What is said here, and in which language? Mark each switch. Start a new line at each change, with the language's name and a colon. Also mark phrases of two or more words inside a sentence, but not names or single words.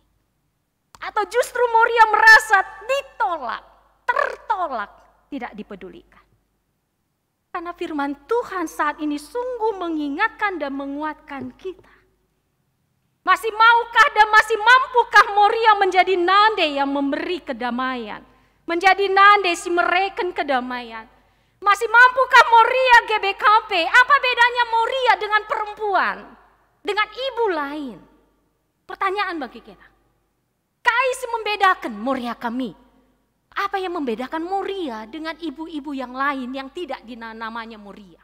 Indonesian: Atau justru Moria merasa ditolak, tertolak, tidak dipedulikan? Karena firman Tuhan saat ini sungguh mengingatkan dan menguatkan kita. Masih maukah dan masih mampukah Moria menjadi nande yang memberi kedamaian? Menjadi
Batak Karo: nande si mereken
Indonesian: kedamaian? Masih mampukah Moria GBKP? Apa bedanya Moria dengan perempuan? Dengan ibu lain? Pertanyaan bagi kita. Kaisi membedakan Moria kami. Apa yang membedakan Moria dengan ibu-ibu yang lain yang tidak namanya Moria?